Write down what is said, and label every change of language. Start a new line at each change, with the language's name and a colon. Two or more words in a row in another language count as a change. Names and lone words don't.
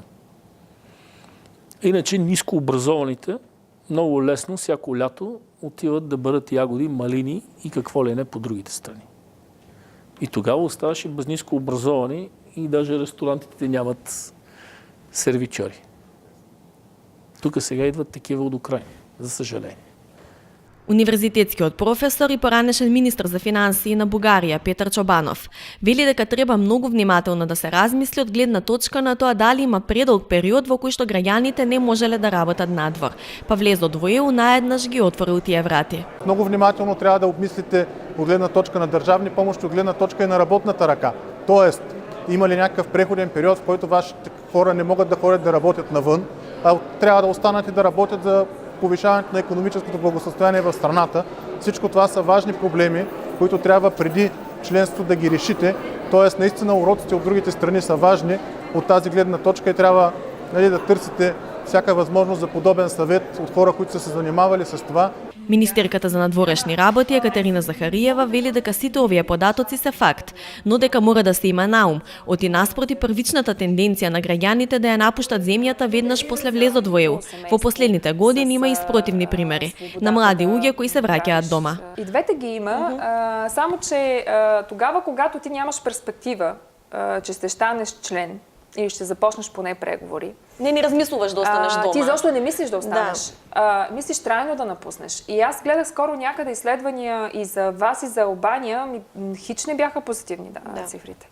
Bulgarian: Иначе ниско образованите много лесно всяко лято отиват да бъдат ягоди, малини и какво ли не по другите страни. И тогава оставаше без ниско образовани и даже ресторантите нямат сервичори. Тук сега идват такива от Украина, за съжаление.
Macedonian: Универзитетскиот професор и поранешен министр за финансии на Бугарија Петар Чобанов вели дека треба многу внимателно да се размисли од гледна точка на тоа дали има предолг период во кој што граѓаните не можеле да работат надвор, па влезот во ЕУ наеднаш ги отворил тие врати.
Bulgarian: Много внимателно трябва да обмислите от гледна точка на държавни помощи, от гледна точка и на работната ръка. Тоест, има ли някакъв преходен период, в който вашите хора не могат да ходят да работят навън, а трябва да останат и да работят за повишаването на икономическото благосъстояние в страната. Всичко това са важни проблеми, които трябва преди членството да ги решите. Тоест, наистина уроците от другите страни са важни от тази гледна точка и трябва да търсите всяка възможност за подобен съвет от хора, които са се занимавали с това.
Macedonian: Министерката за надворешни работи Екатерина Захариева вели дека сите овие податоци се факт, но дека мора да се има наум, оти наспроти првичната тенденција на граѓаните да ја напуштат земјата веднаш после влезот во ЕУ. Во последните години има и спротивни примери на млади луѓе кои се враќаат дома.
Bulgarian: И двете ги има, само че тогава, когато ти нямаш перспектива, че ще станеш член или ще започнеш поне преговори. Не размислуваш да останеш дома. Ти защо не мислиш да останеш? Да. Мислиш трайно да напуснеш. И аз гледах скоро някъде изследвания и за вас, и за Албания, хич не бяха позитивни цифрите.